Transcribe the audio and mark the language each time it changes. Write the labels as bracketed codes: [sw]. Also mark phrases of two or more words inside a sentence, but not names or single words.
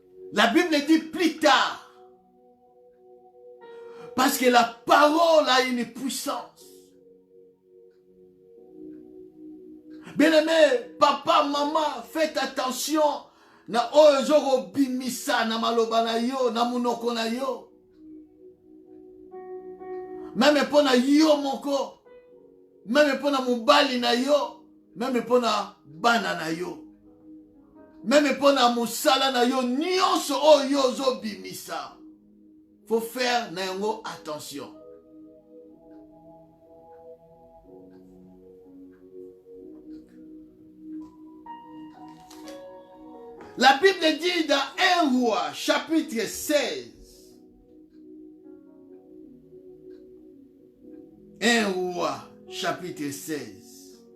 [fr] La Bible dit plus tard. Parce que la parole a une puissance. Bien-aimé, papa, maman, faites attention. [ln] Na oyo bimisa na maloba na yo, na munoko na yo. [fr] Même pour [ln] na yo moko. [fr] Même pour [ln] na mubali na yo. [fr] Même pour [ln] na bana na yo. [fr] Même pour [ln] na musala na yo. Nyonso oyo zo bimisa. [fr] Faut faire [ln] na yango [fr] attention. La Bible dit dans 1 Roi, chapitre 16. 1 Roi, chapitre 16.